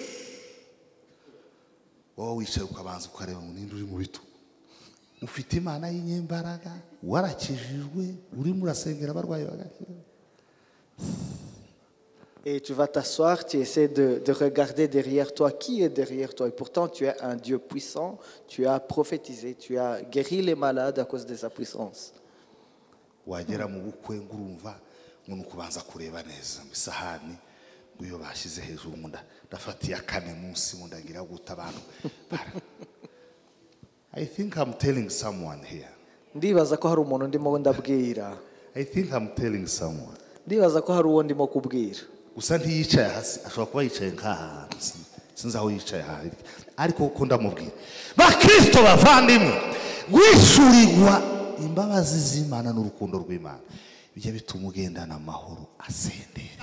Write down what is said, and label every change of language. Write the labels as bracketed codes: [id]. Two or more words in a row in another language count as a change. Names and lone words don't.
[fr] Et tu vas t'asseoir, tu essaies de regarder derrière toi qui est derrière toi. Et pourtant, tu es un Dieu puissant, tu as prophétisé, tu as guéri les malades à cause de sa puissance. [en] I think I'm telling someone here. [rw] Ndibaza ko hari umuntu ndimo ndabwira. [en] I think I'm telling someone. [rw] Ndibaza ko hari uwo ndimo kubwira. Gusa ntiyicaye hasi, ashobora kuba yicaye nk'aha, sinzi aho yicaye aha, ariko uko ndamubwira bakristo bavandimwe, gwishurirwa imbabazi z'Imana n'urukundo rw'Imana bijya bituma ugendana amahoro asendera.